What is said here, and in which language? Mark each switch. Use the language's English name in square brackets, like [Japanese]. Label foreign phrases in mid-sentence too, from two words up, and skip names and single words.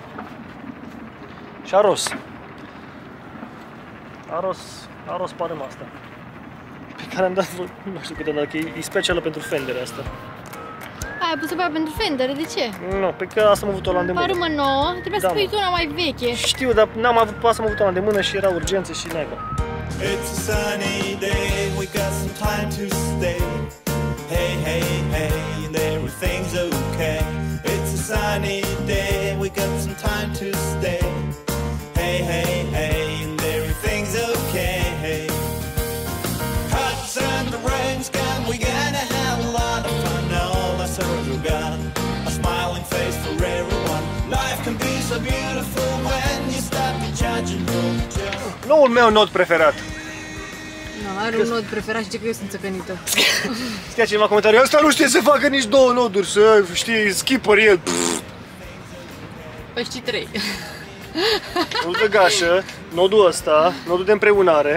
[Romanian] Și a ros parâma asta. Pe care am dat, nu știu câte am dat, că e specială pentru fendere asta. Ai pus-o pe aia pentru fendere, de ce? Nu, pe că asta am avut-o la îndemână. Parâmă nouă, trebuie să pui una mai veche. Știu, dar n-am avut, asta am avut-o la îndemână și era urgență și naiba. [English] It's a sunny day, we got some time to stay. Hey, hey, hey, and everything's okay. It's a sunny day, we got some time to stay. Hey, hey, hey, and everything's okay. Hot sun, the rain's gone, we gonna have a lot of fun. All our sorrows are gone, a smiling face for everyone. Life can be so beautiful when you stop to judge and hope. [Romanian] Noul meu nod preferat. Nu, are un nod preferat și zice că eu sunt țăcănită. Scria cineva în comentarii, ăsta nu știe să facă nici 2 noduri, să știi, skipper el. Păi știi 3. Nodul de gașă, nodul ăsta, nodul de împreunare.